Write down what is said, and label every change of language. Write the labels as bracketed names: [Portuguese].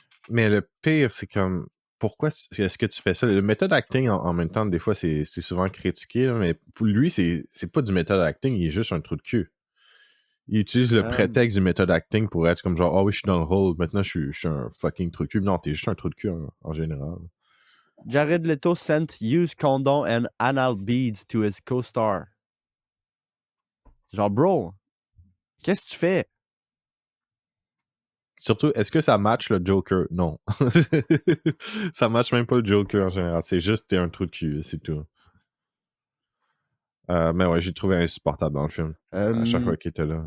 [French] Mais le pire, c'est comme, pourquoi est-ce que tu fais ça? Le méthode acting, en même temps, des fois, c'est souvent critiqué, là, mais pour lui, c'est pas du méthode acting, il est juste un trou de cul. Il utilise le prétexte du méthode acting pour être comme genre, ah oui, je suis dans le rôle, maintenant je suis un fucking trou de cul. Non, t'es juste un trou de cul en général. [English] Jared Leto sent used condom and anal beads to his co-star. [French] Genre, bro, qu'est-ce que tu fais? Surtout, est-ce que ça match le Joker? Non. Ça match même pas le Joker en général. C'est juste t'es un trou de cul, c'est tout. Mais ouais, j'ai trouvé insupportable dans le film. À chaque fois qu'il était là.